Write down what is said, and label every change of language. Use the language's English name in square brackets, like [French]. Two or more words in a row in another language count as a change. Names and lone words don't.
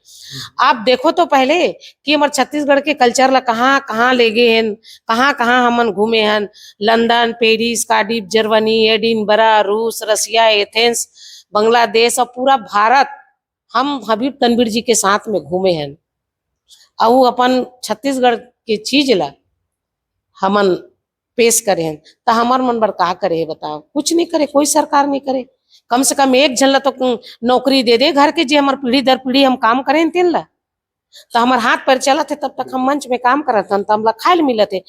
[Chhattisgarhi] आप देखो तो पहले कि हमारे छत्तीसगढ़ के कल्चर ला कहाँ कहाँ ले गए हैं, कहाँ कहाँ हमन घूमे हैं। लंदन, पेरिस, कार्डिफ, जर्मनी, एडिनबरा, रूस, रसिया, एथेंस, बांग्लादेश और पूरा भारत हम हबीब तनवीर जी के साथ में घूमे हैं। और वो अपन छत्तीसगढ़ के चीज ला हमन पेश करे हैं, तो हमार मन बर का करे है बताओ? कुछ नहीं करे, कोई सरकार नहीं करे। कम से कम एक झन ला तो नौकरी दे दे घर के, जे हमार पीढ़ी दर पीढ़ी हम काम करें तेन ला, तो हमार हाथ पैर चलत है, तब तक हम मंच में काम करत हन, तो हमला खाए ल मिलत है।